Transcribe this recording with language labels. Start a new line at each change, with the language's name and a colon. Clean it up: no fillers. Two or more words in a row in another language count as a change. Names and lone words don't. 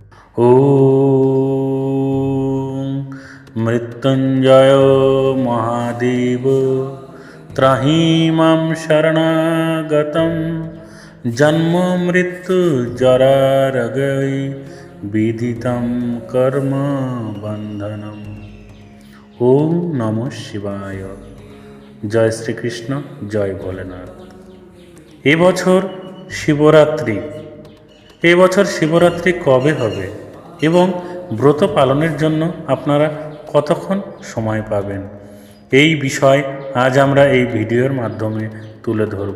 Sanskrit: ॐ मृत्युञ्जय महादेव त्राहि मां शरणागतं जन्म मृत्यु जरारगै विदितं कर्म बन्धनम्। ओम नमः शिवाय।
Bangla: জয় শ্রীকৃষ্ণ, জয় ভোলেনাথ। এবছর শিবরাত্রি। এবছর শিবরাত্রি কবে হবে এবং ব্রত পালনের জন্য আপনারা কতক্ষণ সময় পাবেন, এই বিষয় আজ আমরা এই ভিডিওর মাধ্যমে তুলে ধরব।